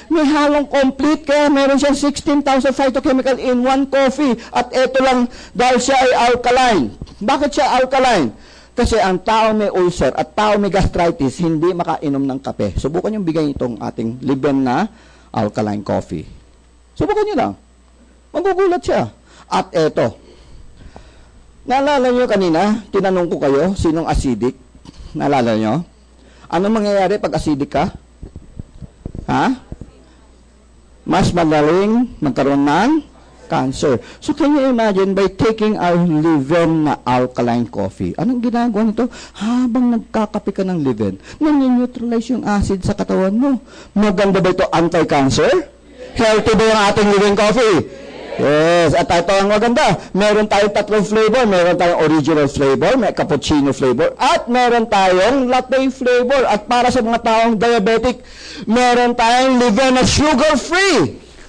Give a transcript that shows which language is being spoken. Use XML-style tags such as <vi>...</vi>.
<tl>May halong complete, kaya meron siyang 16,000 phytochemical in 1 coffee. At ito lang, dahil siya ay alkaline. Bakit siya alkaline? Kasi ang tao may ulcer at tao may gastritis, hindi makainom ng kape. Subukan nyo bigay itong ating liben na alkaline coffee. Subukan nyo lang. Magugulat siya. At ito, naalala nyo kanina, tinanong ko kayo, sinong acidic? Naalala nyo? Ano mangyayari pag acidic ka? Ha? Mas madaling magkaroon ng cancer.</tl> <en>So can you imagine by taking our live-in na alkaline coffee?</en> <tl>Anong ginagawa nito? Habang nagkakape ka ng live-in, nani-neutralize yung acid sa katawan mo. Maganda ba ito anti-cancer? Healthy ba yung ating live-in coffee? Yes, at ito ang maganda. Meron tayong 3 flavor. Meron tayong original flavor, may cappuccino flavor, at meron tayong latte flavor. At para sa mga taong diabetic, meron tayong live-in na sugar-free.</tl>